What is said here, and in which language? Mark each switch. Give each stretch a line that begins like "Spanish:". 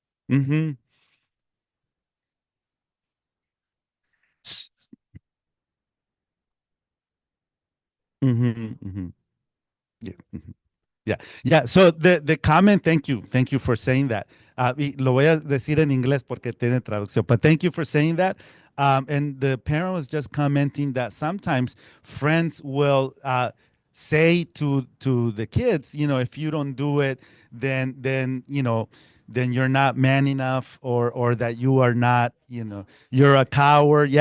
English: Mm-hmm. Mm-hmm. Mm-hmm. Yeah. Mm-hmm. Yeah. So the comment, thank you for saying that.
Spanish: Lo voy a decir en inglés porque tiene traducción,
English: but thank you for saying that. And the parent was just commenting that sometimes friends will say to the kids, if you don't do it, then you're not man enough, or that you are not, you're a coward.